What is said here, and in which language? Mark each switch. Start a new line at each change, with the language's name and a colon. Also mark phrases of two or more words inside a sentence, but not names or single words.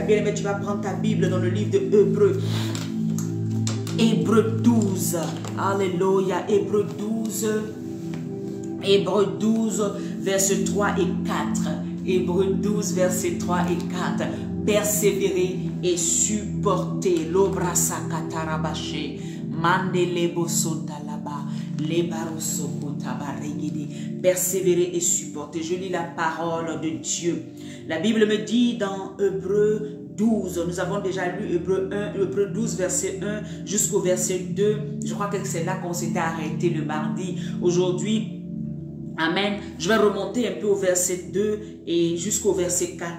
French: Bien aimé, tu vas prendre ta Bible dans le livre de Hébreux. Hébreux 12. Alléluia. Hébreux 12. Hébreux 12, versets 3 et 4. Hébreux 12, versets 3 et 4. Persévérer et supporter. L'obrasa katarabaché. Mandelebo sotalaba. Lebarosoko tabaregede. Persévérer et supporter. Je lis la parole de Dieu. La Bible me dit dans Hébreux 12, nous avons déjà lu Hébreux 12, verset 1 jusqu'au verset 2. Je crois que c'est là qu'on s'était arrêté le mardi. Aujourd'hui, amen, je vais remonter un peu au verset 2 et jusqu'au verset 4.